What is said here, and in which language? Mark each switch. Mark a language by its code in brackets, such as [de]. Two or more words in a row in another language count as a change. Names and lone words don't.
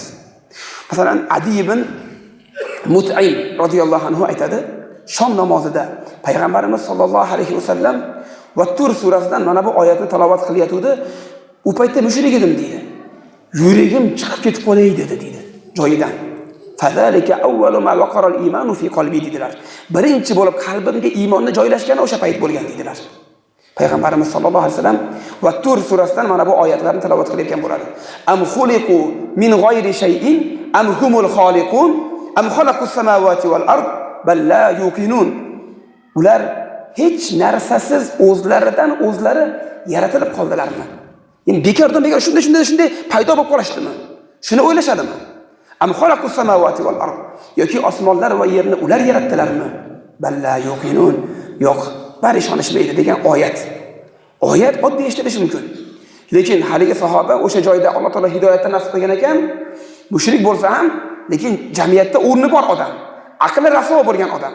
[uz] Masalan, Adi ibn Mut'im [ar] رضي الله عنه [uz] aytadi, shom namozida payg'ambarimiz [ar] صلى الله عليه وسلم [uz] va Tur surasidan mana bu oyatni tilovat qilyotdi. U paytda mushrik edim deydi. Yuragim chiqib ketib qolay dedi deydi joyidan. [ar] فذلك أول ما وقر الإيمان في قلبي dedilar. [uz] Birinchi bo'lib qalbimga iymonni joylashgani o'sha payt bo'lgan dedilar. Payg'ambarimiz [ar] صلى الله عليه وسلم [uz] va Tur surasidan mana bu oyatlarni tilovat qilayotgan bo'ladi. [ar] أم خلقوا من غير شيء أم هم الخالقون أم خلقوا السماوات والأرض بل لا يوقنون. [uz] Ular hech narsasiz o'zlaridan o'zlari yaratilib qoldilarmi? Yani bekordan bekor shunday paydo bo'lib qolishdimi? Shuni o'ylashadimi? [ar] أم خلقوا السماوات والأرض [uz] yoki osmonlar va yerni ular yaratdilarmi? [ar] بل لا يوقنون. [uz] Yo'q, bari ishonishmaydi degan oyat. Oyat oddiy eshitilishi mumkin. Lekin haligi sahoba o'sha joyda Alloh taolo hidoyatdan nasib qilgan ekan, mushrik bo'lsa ham, lekin jamiyatda o'rni bor odam, aqli raso bo'lgan odam.